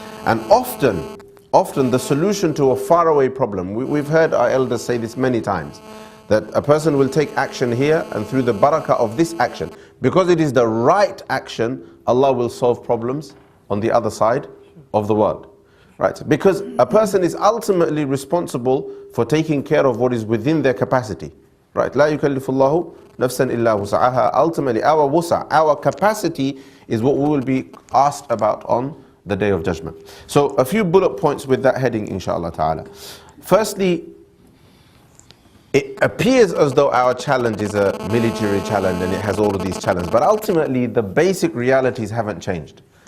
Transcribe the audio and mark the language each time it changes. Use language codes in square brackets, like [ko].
[en] And often the solution to a faraway problem, we've heard our elders say this many times, that a person will take action here, and through the barakah of this action, because it is the right action, Allah will solve problems on the other side of the world. Right? Because a person is ultimately responsible for taking care of what is within their capacity. Right? [ar] لا يكلف الله نفسا إلا وسعها. [en] Ultimately, our wusa, our capacity is what we will be asked about on the Day of Judgment. So a few bullet points with that heading, inshallah ta'ala. Firstly, it appears as though our challenge is a military challenge and it has all of these challenges, but ultimately the basic realities haven't changed.